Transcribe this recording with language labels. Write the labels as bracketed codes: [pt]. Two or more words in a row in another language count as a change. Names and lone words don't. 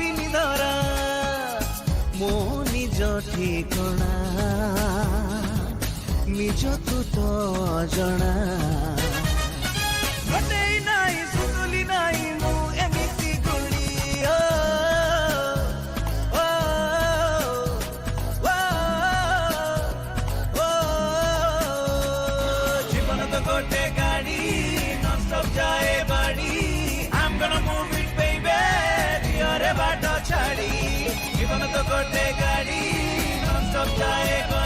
[or] ଧରା ମୋ ନିଜ ଠିକଣା ନିଜକୁ ତ ଜଣା ଘଟେଇ ନାହିଁ ସୁତୁଲି ନାହିଁ ମୁଁ ଏମିତି ଗୁଣି ଜୀବନ ତ ଗୋଟେ ଗାଡ଼ି ନନଷ୍ଟପ୍ ଯାଏ ବାଡ଼ି [en] I'm gonna move it baby [or] ଝିଅରେ ବାଟ ଛାଡ଼ି ଜୀବନ ତ ଗୋଟେ ଗାଡ଼ି ନନଷ୍ଟପ୍ ଯାଏ